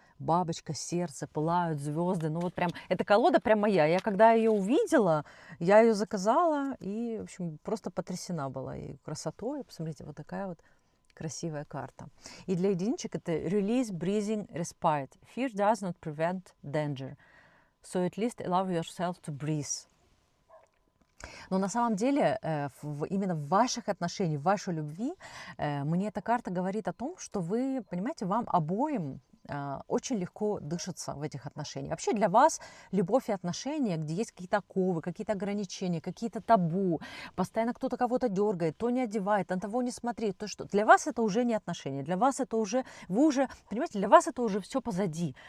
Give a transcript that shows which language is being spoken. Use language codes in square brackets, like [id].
[ru] Бабочка, сердце, пылают звезды. Ну вот прям, эта колода прям моя. Я когда ее увидела, я ее заказала и, в общем, просто потрясена была и красотой. Посмотрите, вот такая вот красивая карта. И для единичек это [en] Release, Breathing, Respite. Fear does not prevent danger. So at least allow yourself to breathe. [ru] Но на самом деле именно в ваших отношениях, в вашей любви, мне эта карта говорит о том, что вы, понимаете, вам обоим очень легко дышится в этих отношениях. Вообще для вас любовь и отношения, где есть какие-то оковы, какие-то ограничения, какие-то табу, постоянно кто-то кого-то дергает, то не одевает, на того не смотри, то что. Для вас это уже не отношения, для вас это уже, вы уже, понимаете, для вас это уже все позади.